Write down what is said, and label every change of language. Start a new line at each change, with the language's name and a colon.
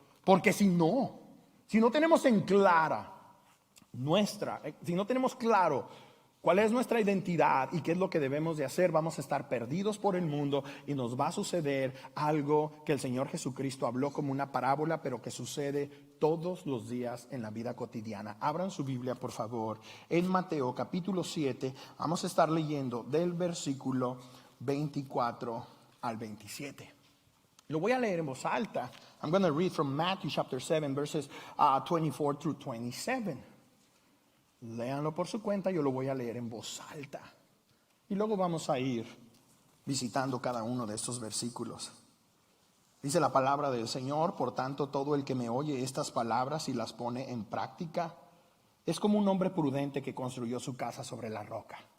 Spanish: Porque si no tenemos en clara si no tenemos claro cuál es nuestra identidad y qué es lo que debemos de hacer, vamos a estar perdidos por el mundo y nos va a suceder algo que el Señor Jesucristo habló como una parábola, pero que sucede todos los días en la vida cotidiana. Abran su Biblia, por favor, en Mateo capítulo 7. Vamos a estar leyendo del versículo 24 al 27. Lo voy a leer en voz alta.
English: I'm going to read from Matthew chapter 7 verses 24 through 27.
Spanish: Léanlo por su cuenta, yo lo voy a leer en voz alta. Y luego vamos a ir visitando cada uno de estos versículos. Dice la palabra del Señor: por tanto, todo el que me oye estas palabras y las pone en práctica es como un hombre prudente que construyó su casa sobre la roca.